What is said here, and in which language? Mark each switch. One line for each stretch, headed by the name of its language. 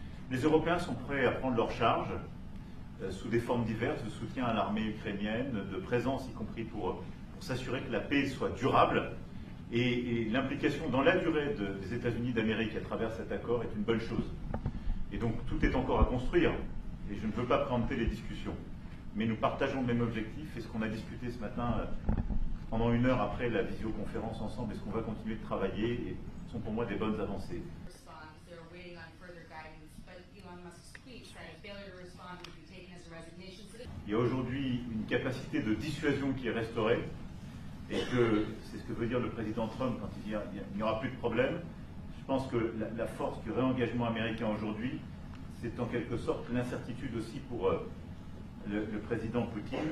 French: Les Européens sont prêts à prendre leur charge sous des formes diverses de soutien à l'armée ukrainienne, de présence y compris pour s'assurer que la paix soit durable, et l'implication dans la durée des États-Unis d'Amérique à travers cet accord est une bonne chose. Et donc tout est encore à construire, et je ne veux pas préempter les discussions. Mais nous partageons le même objectif, et ce qu'on a discuté ce matin pendant 1 heure après la visioconférence ensemble, et ce qu'on va continuer de travailler, et sont pour moi des bonnes avancées.
English: respond. They're waiting on further guidance. But Elon Musk's tweet said failure to respond would be taken as a resignation.
French: Il y a aujourd'hui une capacité de dissuasion qui est restaurée, et que c'est ce que veut dire le président Trump quand il dit qu'il n'y aura plus de problème. Je pense que la force du réengagement américain aujourd'hui, c'est en quelque sorte l'incertitude aussi pour le président Poutine.